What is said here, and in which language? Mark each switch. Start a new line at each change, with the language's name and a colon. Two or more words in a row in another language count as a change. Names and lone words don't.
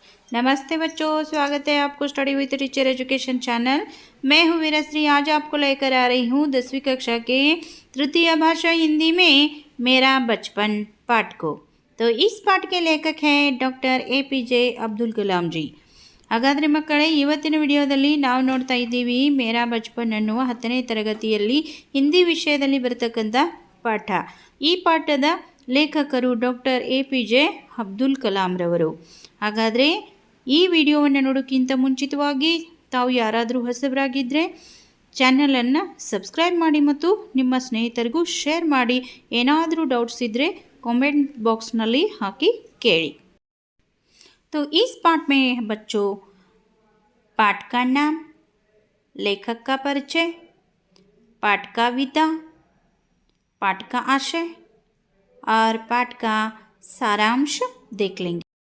Hindi: नमस्ते बच्चों, स्वागत है आपको स्टडी विद टीचर एजुकेशन चैनल। मैं हूँ वीरश्री। आज आपको लेकर आ रही हूँ 10वीं कक्षा के तृतीय भाषा हिंदी में मेरा बचपन पाठ को। तो इस पाठ के लेखक हैं डॉक्टर APJ अब्दुल कलाम जी।
Kannada: ಹಾಗಾದರೆ ಮಕ್ಕಳೇ, ಇವತ್ತಿನ ವಿಡಿಯೋದಲ್ಲಿ ನಾವು ನೋಡ್ತಾ ಇದ್ದೀವಿ ಮೇರಾ ಬಚಪನ್ ಅನ್ನುವ 10ನೇ ತರಗತಿಯಲ್ಲಿ ಹಿಂದಿ ವಿಷಯದಲ್ಲಿ ಬರತಕ್ಕಂಥ ಪಾಠ. ಈ ಪಾಠದ ಲೇಖಕರು ಡಾಕ್ಟರ್ APJ ಅಬ್ದುಲ್ ಕಲಾಂ ರವರು. ಹಾಗಾದರೆ ಈ ವಿಡಿಯೋವನ್ನು ನೋಡೋಕ್ಕಿಂತ ಮುಂಚಿತವಾಗಿ ತಾವು ಯಾರಾದರೂ ಹೊಸಬರಾಗಿದ್ದರೆ ಚಾನಲನ್ನು ಸಬ್ಸ್ಕ್ರೈಬ್ ಮಾಡಿ ಮತ್ತು ನಿಮ್ಮ ಸ್ನೇಹಿತರಿಗೂ ಶೇರ್ ಮಾಡಿ. ಏನಾದರೂ ಡೌಟ್ಸ್ ಇದ್ದರೆ ಕಾಮೆಂಟ್ ಬಾಕ್ಸ್ನಲ್ಲಿ ಹಾಕಿ ಕೇಳಿ.
Hindi: तो इस पाठ में बच्चों पाठ का नाम, लेखक का परिचय, पाठ का विधा, पाठ का आशय और पाठ का सारांश देख लेंगे।